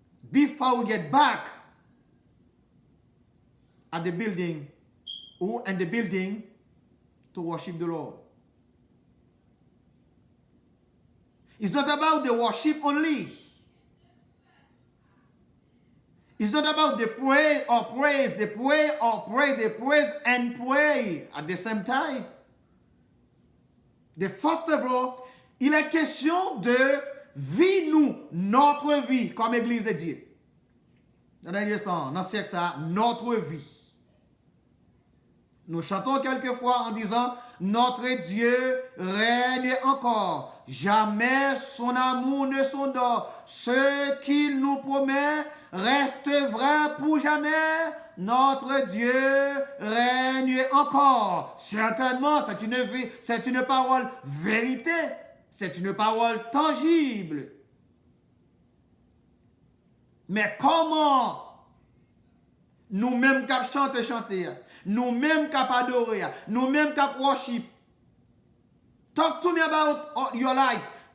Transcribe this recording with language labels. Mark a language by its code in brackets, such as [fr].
[en] Before we get back at the building, or in the building to worship the Lord. It's not about the worship only. It's not about the pray or praise, the pray or pray, the praise and pray at the same time. The first of all, [fr] il est question de vie, notre vie, comme Église de Dieu. Dans ce siècle, ça, notre vie. Nous chantons quelquefois en disant, notre Dieu règne encore. Jamais son amour ne s'endort. Ce qu'il nous promet reste vrai pour jamais. Notre Dieu règne encore. Certainement, c'est une parole vérité. C'est une parole tangible. Mais comment nous-mêmes qui chanter, nous-mêmes qui adorer, nous-mêmes qui worship? [en] Talk to me about your life.